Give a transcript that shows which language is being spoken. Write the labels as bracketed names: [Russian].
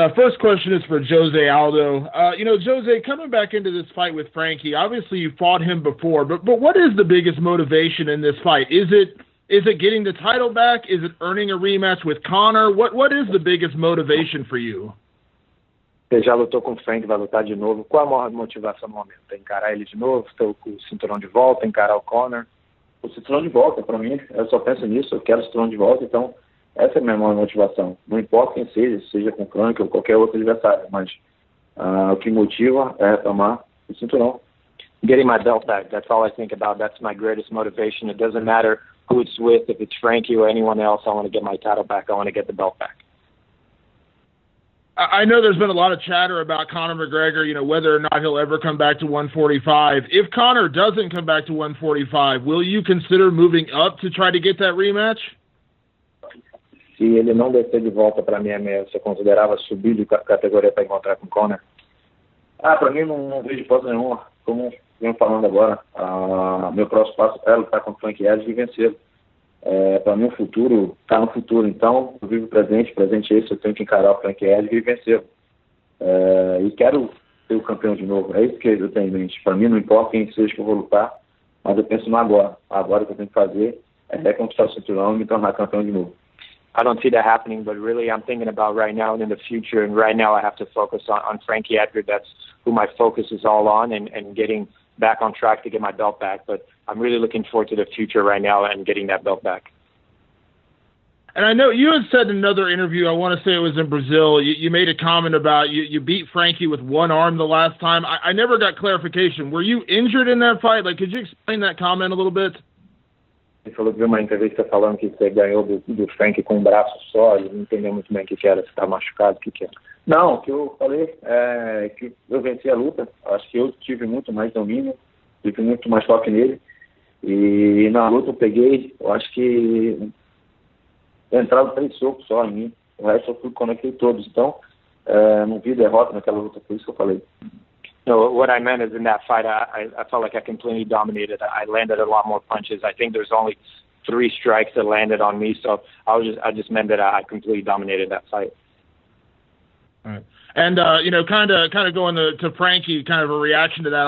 [English] First question is for Jose Aldo. Jose, coming back into this fight with Frankie, obviously you fought him before, but what is the biggest motivation in this fight? Is it getting the title back? Is it earning a rematch with Conor? What is the biggest motivation for you? [Portuguese] Você já lutou com o Frank, vai lutar de novo. Qual a maior motivação no momento? É encarar ele de novo, ter o cinturão de volta, encarar o Conor? O cinturão de volta, para mim, eu só penso nisso, eu quero o cinturão de volta, então essa é a minha maior motivação. Não importa quem seja com o Frank ou qualquer outro adversário, mas o que motiva é tomar o cinturão. [English] Getting my belt back, that's all I think about. That's my greatest motivation. It doesn't matter who it's with, if it's Frankie or anyone else. I want to get my title back. I want to get the belt back. I know there's been a lot of chatter about Conor McGregor, whether or not he'll ever come back to 145. If Conor doesn't come back to 145, will you consider moving up to try to get that rematch? [Portuguese] Se ele não descer de volta para MMA, você considerava subir de categoria para encontrar com Conor? Para mim não vejo hipótese nenhuma. Como venho falando agora, meu próximo passo é lutar contra o Frank Edgar e vencer. Para mim o futuro está no futuro, então eu vivo o presente é esse, eu tenho que encarar o Frank Edgar e vencer. E quero ser o campeão de novo, é isso que eu tenho em mente. Para mim não importa quem seja que eu vou lutar, mas eu penso no agora. Agora o que eu tenho que fazer é conquistar o cinturão e me tornar campeão de novo. [English] I don't see that happening, but really I'm thinking about right now and in the future, and right now I have to focus on Frankie Edgar. That's who my focus is all on, and getting back on track to get my belt back. But I'm really looking forward to the future right now and getting that belt back. And I know you had said in another interview, I want to say it was in Brazil, you made a comment about you beat Frankie with one arm the last time. I never got clarification. Were you injured in that fight? Like, could you explain that comment a little bit? [Portuguese] Ele falou que viu uma entrevista falando que você ganhou do Frank com um braço só, e não entendeu muito bem o que era, se estava machucado, o que era. Não, o que eu falei é que eu venci a luta, acho que eu tive muito mais domínio, tive muito mais toque nele, e na luta eu peguei, eu acho que entraram 3 socos só em mim, o resto eu conectei todos, então não vi derrota naquela luta, por isso que eu falei. [English] No, what I meant is in that fight, I felt like I completely dominated. I landed a lot more punches. I think there's only 3 strikes that landed on me, so I just meant that I completely dominated that fight. All right. And kind of going to Frankie, kind of a reaction to that.